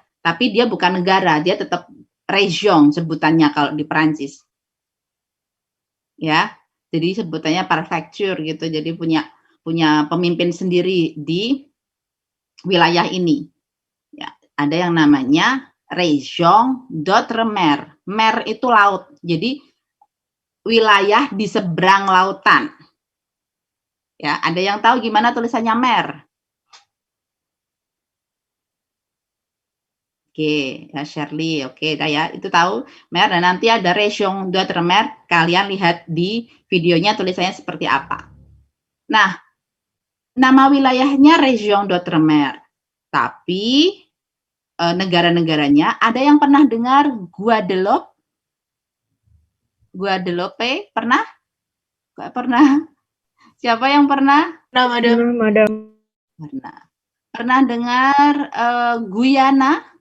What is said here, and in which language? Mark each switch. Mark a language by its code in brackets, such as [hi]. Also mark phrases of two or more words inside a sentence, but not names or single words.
[id] Tapi dia bukan negara, dia tetap région sebutannya kalau di Prancis. Ya. Jadi sebutannya prefecture gitu. Jadi punya pemimpin sendiri di wilayah ini. Ya, ada yang namanya [fr] Région d'Outre-mer. [id] Mer itu laut. Jadi wilayah di seberang lautan. Ya, ada yang tahu gimana tulisannya mer? Oke, ya Shirley, oke, dah ya, itu tahu mer. Dan nanti ada [fr] Région d'Outre-mer. [id] Kalian lihat di videonya tulisannya seperti apa. Nah, nama wilayahnya [fr] Région d'Outre-mer. [id] Tapi negara-negaranya, ada yang pernah dengar Guadeloupe? Guadeloupe, pernah? Gak pernah. Siapa yang pernah? Nah, Madam. Pernah. Pernah dengar Guyana?